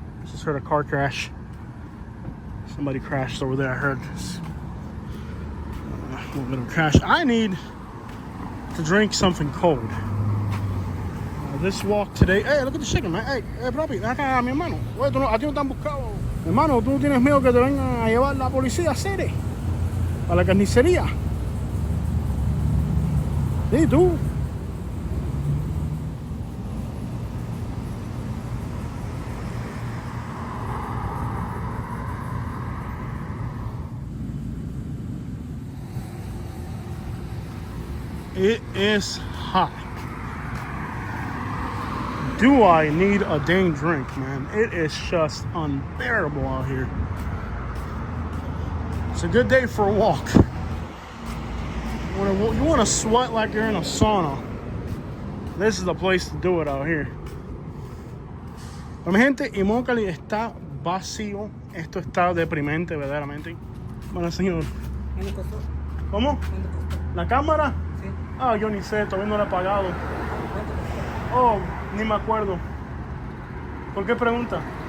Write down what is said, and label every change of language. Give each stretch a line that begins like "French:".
English: Just heard a car crash. Somebody crashed over there, I heard. A little bit of crash. I need to drink something cold. This walk today. Hey, look at the chicken, man.
Spanish: Hey, papi, acá mi hermano. Oye, tú no, a ti no te han buscado. Hermano, tú tienes miedo que te vengan a llevar la policía a Cere, a la carnicería. Sí, tú.
English: It is hot. Do I need a dang drink, man? It is just unbearable out here. It's a good day for a walk. You want to sweat like you're in a sauna. This is the place to do it out here.
Spanish: Pero mi gente, Immokalee está vacío. Esto está deprimente, verdaderamente. Bueno, señor. ¿Cómo? ¿La cámara? Sí. Ah, yo ni sé, todavía no la he pagado. Oh, ni me acuerdo. ¿Por qué pregunta?